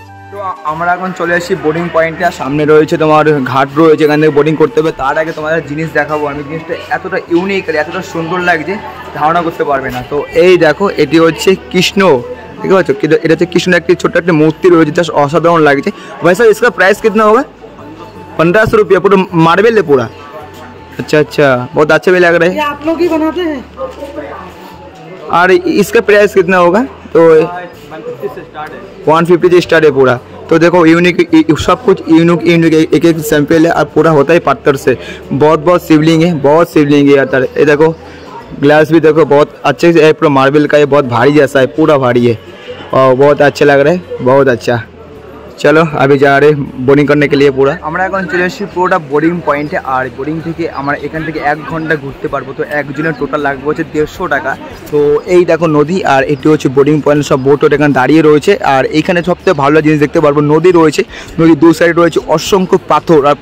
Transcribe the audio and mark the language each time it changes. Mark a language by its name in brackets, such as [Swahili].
[Bangla] তো আমরা এখন চলে আসছি বোটিং পয়েন্টে। আর সামনে রয়েছে তোমার ঘাট রয়েছে, এখান থেকে বোটিং করতে হবে। তার আগে তোমাদের জিনিস দেখাবো আমি, জিনিসটা এতটা ইউনিক আর এতটা সুন্দর লাগছে ধারণা করতে পারবে না। তো এই দেখো, এটি হচ্ছে কৃষ্ণ, ঠিক আছে? এটা হচ্ছে কৃষ্ণের একটি ছোট্ট একটা মূর্তি রয়েছে, জাস্ট অসাধারণ লাগছে। ভাই স্যার [Hindi] इसका प्राइस कितना होगा? 1500 रुपया पूरा मार्बल है पूरा। अच्छा अच्छा, बहुत अच्छा भी लग रहा है। ये आप लोग ही बनाते हैं? और इसका प्राइस कितना होगा? तो 150 से स्टार्ट है पूरा। तो देखो यूनिक, सब कुछ यूनिक एक एक सैंपल है और पूरा होता है पत्थर से। बहुत शिवलिंग है, बहुत शिवलिंग है यार। ये देखो ग्लास भी देखो बहुत अच्छे से है, पूरा मार्बल का है, बहुत भारी जैसा है, पूरा भारी है और बहुत अच्छा लग रहा है, बहुत अच्छा। चलो अभी जा रहे বোটিং करने के लिए पूरा। [Bangla] আমরা এখন চলে এসেছি পুরোটা বোটিং পয়েন্টে। আর বোটিং থেকে আমরা এখান থেকে 1 ঘন্টা ঘুরতে পারবো। তো একজনের টোটাল লাগবে হচ্ছে 150 টাকা। তো এই দেখো নদী, আর এটি হচ্ছে বোটিং পয়েন্ট, সব বোট এখানে দাঁড়িয়ে রয়েছে। আর এইখানে সবথেকে ভালো জিনিস দেখতে পারবো, নদী রয়েছে, নদীর দু সাইডে রয়েছে অসংখ্য পাথর।